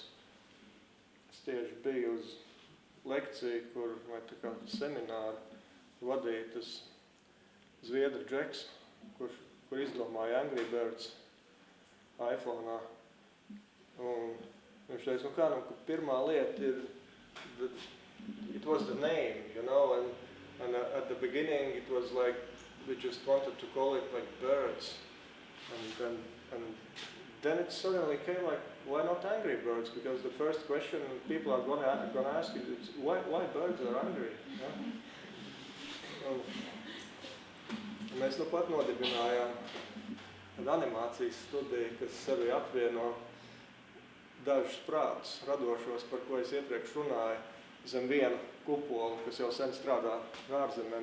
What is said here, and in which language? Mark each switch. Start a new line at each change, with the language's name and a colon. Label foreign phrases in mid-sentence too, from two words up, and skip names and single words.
Latvian: Es tieši biju uz lekciju, vai tā kā semināru vadīja tas Zviedru džeks, kur izdomāja Angry Birds iPhone'ā. Un viņš teica, ka pirmā lieta ir,
English: it was the name, you know, and at the beginning it was like, we just wanted to call it like birds. And then it suddenly came like, why not Angry Birds? Because the first question people are going to ask you is, why birds are angry?
Latvian: Ja? Mēs nu pat nodibinājām animācijas studiju, kas sevi apvieno dažus prātus radošos, par ko es iepriekš runāju, zem viena kupola, kas jau sen strādā ārzemēm.